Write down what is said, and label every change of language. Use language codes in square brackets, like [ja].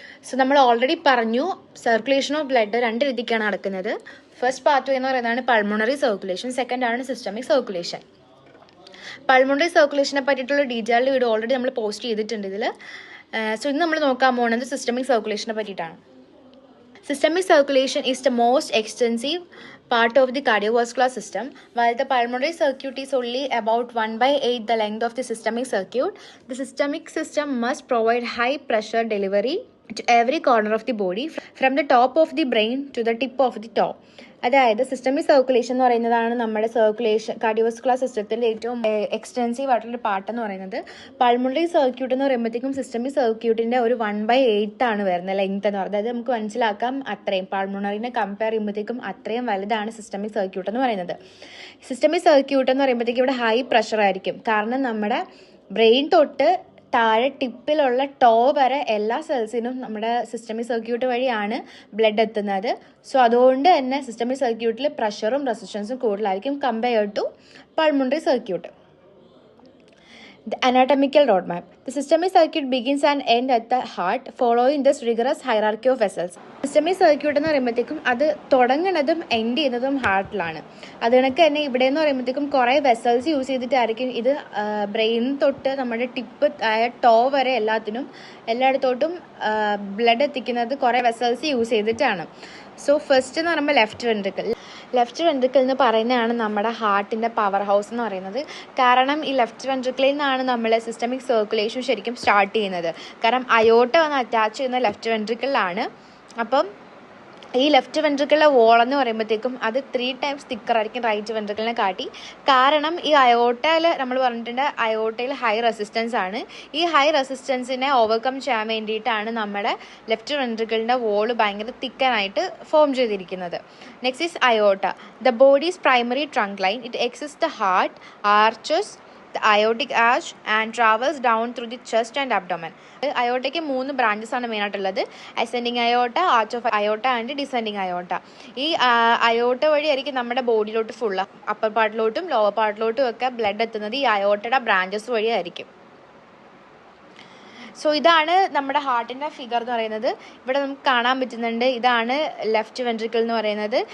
[ml] So നമ്മൾ already പറഞ്ഞു, circulation of blood രണ്ട് രീതിക്കാണ് നടക്കുന്നത്. ഫസ്റ്റ് പാർട്ട് എന്ന് പറയുന്നതാണ് പൾമോണറി സർക്കുലേഷൻ, സെക്കൻഡ് ആണ് സിസ്റ്റമിക് സർക്കുലേഷൻ. പൾമോണറി സർക്കുലേഷനെ പറ്റിയിട്ടുള്ള ഡീറ്റെയിൽഡ് വീഡിയോ ഓൾറെഡി നമ്മൾ പോസ്റ്റ് ചെയ്തിട്ടുണ്ട് ഇതിൽ. സോ ഇന്ന് നമ്മൾ നോക്കാൻ പോകുന്നത് സിസ്റ്റമിക് സർക്കുലേഷനെ പറ്റിയിട്ടാണ്. [en] Systemic circulation is the most extensive part of the cardiovascular system. While the pulmonary circuit is only about 1/8 the length of the systemic circuit, the systemic system must provide high pressure delivery to every corner of the body, from the top of the brain to the tip of the toe. [ml] അതായത് systemic circulation എന്ന് പറയുന്നതാണ് നമ്മുടെ cardiovascular സിസ്റ്റത്തിൻ്റെ ഏറ്റവും extensive ആയിട്ടുള്ള part എന്ന് പറയുന്നത്. Pulmonary circuit എന്ന് പറയുമ്പോഴത്തേക്കും സിസ്റ്റമിക് സർക്യൂട്ടിൻ്റെ ഒരു 1/8 ആണ് വരുന്നത് ലെങ്ത് എന്ന് പറയുന്നത്. അതായത് നമുക്ക് മനസ്സിലാക്കാം, അത്രയും പൾമണറിനെ കമ്പയർ ചെയ്യുമ്പോഴത്തേക്കും അത്രയും വലുതാണ് സിസ്റ്റമിക് സർക്യൂട്ട് എന്ന് പറയുന്നത്. സിസ്റ്റമിക് സർക്യൂട്ട് എന്ന് പറയുമ്പോഴത്തേക്കും ഇവിടെ ഹൈ പ്രഷർ ആയിരിക്കും, കാരണം നമ്മുടെ ബ്രെയിൻ തൊട്ട് താഴെ ടിപ്പിലുള്ള ടോ വരെ എല്ലാ സെൽസിനും നമ്മുടെ സിസ്റ്റമിക് സർക്യൂട്ട് വഴിയാണ് ബ്ലഡ് എത്തുന്നത്. സോ അതുകൊണ്ട് തന്നെ സിസ്റ്റമിക് സർക്യൂട്ടിൽ പ്രഷറും റെസിസ്റ്റൻസും കൂടുതലായിരിക്കും compare to pulmonary circuit. [en] The anatomical roadmap. The systemic circuit begins and ends at the heart, following this rigorous hierarchy of vessels. [ml] Systemic circuit എന്ന് പറയുമ്പോഴത്തേക്കും അത് തുടങ്ങുന്നതും എൻഡ് ചെയ്യുന്നതും ഹാർട്ടിലാണ്. അത് കണക്ക് തന്നെ ഇവിടെ എന്ന് പറയുമ്പോഴത്തേക്കും കുറേ വെസൽസ് യൂസ് ചെയ്തിട്ടായിരിക്കും ഇത് ബ്രെയിൻ തൊട്ട് നമ്മുടെ ടിപ്പ് ആയ ടോ വരെ എല്ലായിടത്തോട്ടും ബ്ലഡ് എത്തിക്കുന്നത് കുറേ വെസൽസ് യൂസ് ചെയ്തിട്ടാണ്. സോ ഫസ്റ്റ് എന്ന് പറയുമ്പോൾ ലെഫ്റ്റ് വെൻട്രിക്കിൾ എന്ന് പറയുന്നതാണ് നമ്മുടെ ഹാർട്ടിൻ്റെ പവർ ഹൗസ് എന്ന് പറയുന്നത്. കാരണം ഈ ലെഫ്റ്റ് വെൻട്രിക്കിളിൽ നിന്നാണ് നമ്മൾ സിസ്റ്റമിക് സർക്കുലേഷൻ ശരിക്കും സ്റ്റാർട്ട് ചെയ്യുന്നത്. കാരണം അയോട്ട വന്ന് അറ്റാച്ച് ചെയ്യുന്ന ലെഫ്റ്റ് വെൻട്രിക്കിളിലാണ്. അപ്പം ഈ ലെഫ്റ്റ് വെൻട്രിക്കിളിലെ വോൾ എന്ന് പറയുമ്പോഴത്തേക്കും അത് 3 times തിക്കർ ആയിരിക്കും റൈറ്റ് വെൻട്രിക്കിളിനെ കാട്ടി. കാരണം ഈ അയോട്ടയിൽ നമ്മൾ പറഞ്ഞിട്ടുണ്ട്, അയോട്ടയിൽ ഹൈ റെസിസ്റ്റൻസ് ആണ്. ഈ ഹൈ റെസിസ്റ്റൻസിനെ ഓവർകം ചെയ്യാൻ വേണ്ടിയിട്ടാണ് നമ്മുടെ ലെഫ്റ്റ് വെൻട്രിക്കിളിൻ്റെ വോള് ഭയങ്കര തിക്കനായിട്ട് ഫോം ചെയ്തിരിക്കുന്നത്. [en] Next is aorta. The body's primary trunk line. It exist the heart, arches the aortic arch and travels down through the chest and abdomen. [ml] അയോട്ടയ്ക്ക് 3 branches ആണ് മെയിനായിട്ടുള്ളത്: ascending അയോട്ട, arch of അയോട്ട and descending അയോട്ട. ഈ അയോട്ട വഴിയായിരിക്കും നമ്മുടെ ബോഡിയിലോട്ട് full upper പാർട്ടിലോട്ടും lower പാർട്ടിലോട്ടും ഒക്കെ blood എത്തുന്നത് ഈ അയോട്ടയുടെ branches വഴിയായിരിക്കും. So ഇതാണ് നമ്മുടെ ഹാർട്ടിൻ്റെ ഫിഗർ എന്ന് പറയുന്നത്. ഇവിടെ നമുക്ക് കാണാൻ പറ്റുന്നുണ്ട്, ഇതാണ് ലെഫ്റ്റ് വെൻട്രിക്കിൾ എന്ന് പറയുന്നത്.